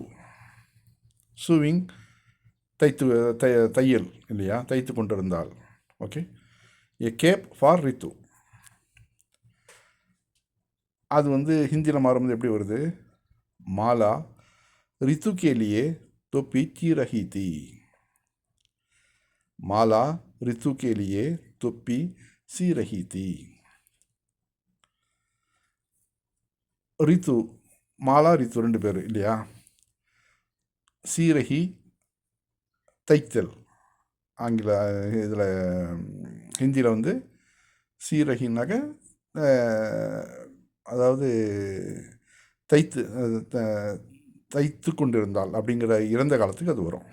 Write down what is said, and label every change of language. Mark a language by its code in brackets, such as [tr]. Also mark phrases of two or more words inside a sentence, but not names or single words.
[ta] சூவிங் தையல் இல்லையா? தைத்து கொண்டிருந்தாள். ஓகே. [en] a cap for Ritu. [ta] அது வந்து ஹிந்தியில் மாறும்போது எப்படி வருது? [hi] माला रितु के लिए टोपी सी रही थी. माला रितु के लिए टोपी सी रही थी. [ta] ரித்து, மாலா ரித்து 2 பேர் இல்லையா? சீரகி தைத்தல். ஆங்கில இதில் ஹிந்தியில் வந்து சீரகின்னாக்க அதாவது தைத்து கொண்டிருந்தாள் அப்படிங்கிற இறந்த காலத்துக்கு அது வரும்.